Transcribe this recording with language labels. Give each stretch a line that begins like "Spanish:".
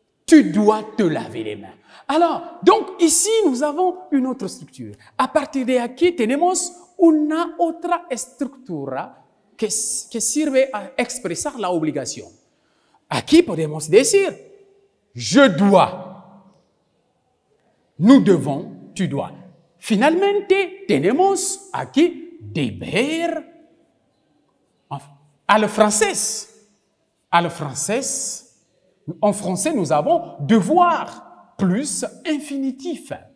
French: tu dois te laver les mains. Alors, donc ici, nous avons une autre structure.
Spanish: A partir de aquí tenemos una otra estructura que sirve a expresar la obligación. Aquí podemos decir,
French: je dois, nous devons, tu dois.
Spanish: Finalmente, tenemos aquí deber
French: à le français. À le français, en français, nous avons devoir plus infinitif.